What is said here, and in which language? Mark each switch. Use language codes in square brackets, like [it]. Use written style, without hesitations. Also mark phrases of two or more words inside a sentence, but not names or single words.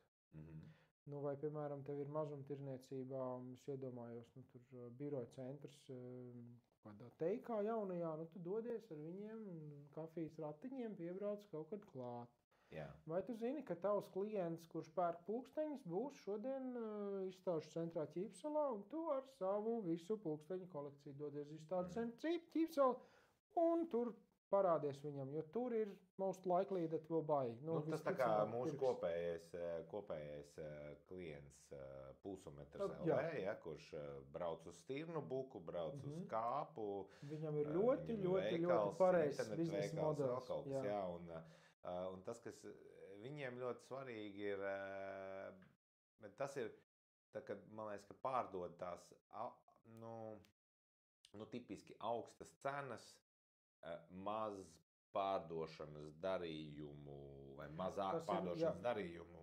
[lv] Vai, piemēram, tev ir mazumtirdzniecībā, es iedomājos, tur biroja centrs, kādā teikā jaunajā, tu dodies ar viņiem kafijas ratiņiem piebrauc kaut kad klāt. Jā. Vai tu zini, ka tavs klients, kurš pērk pulksteņus, būs šodien izstāžu centrā Ķīpsalā, un tu ar savu visu pulksteņu kolekciju dodies izstāžu centrā Ķīpsalā, un tur parādies viņam, jo tur ir [en] most likely that will buy. [lv] Tas tā kā mūsu kopējais klients pulsometrs LV, kurš brauc uz Stirnu buku, brauc uz Kāpu. Viņam ir ļoti pareizs biznesa modelis. Un tas, kas viņiem ļoti svarīgi ir, tas ir, tā, kad, man liekas, ka pārdod tās, tipiski augstas cenas, maz pārdošanas darījumu vai mazāk pārdošanas darījumu.